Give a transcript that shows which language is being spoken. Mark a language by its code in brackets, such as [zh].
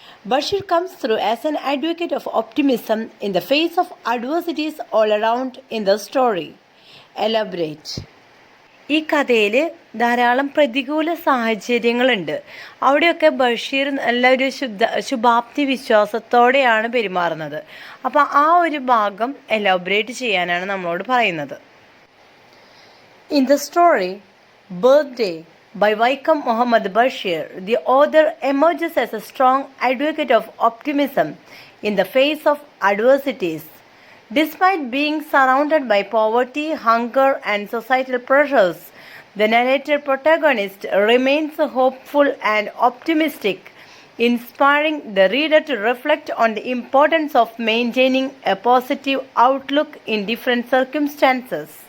[en] Bashir comes through as an advocate of optimism in the face of adversities all around in the story. Elaborate. [ml] ഈ കഥയിൽ ധാരാളം പ്രതികൂല സാഹചര്യങ്ങളുണ്ട്. അവിടെയൊക്കെ ബഷീർ നല്ലൊരു ശുഭാപ്തി വിശ്വാസത്തോടെയാണ് പെരുമാറുന്നത്. അപ്പോൾ ആ ഒരു ഭാഗം എലാബറേറ്റ് ചെയ്യാനാണ് നമ്മളോട് പറയുന്നത്. [en] In the story birthday by Vaikom Muhammad Bashir, the author emerges as a strong advocate of optimism in the face of adversities. Despite being surrounded by poverty, hunger, and societal pressures, the narrator protagonist remains hopeful and optimistic, inspiring the reader to reflect on the importance of maintaining a positive outlook in different circumstances.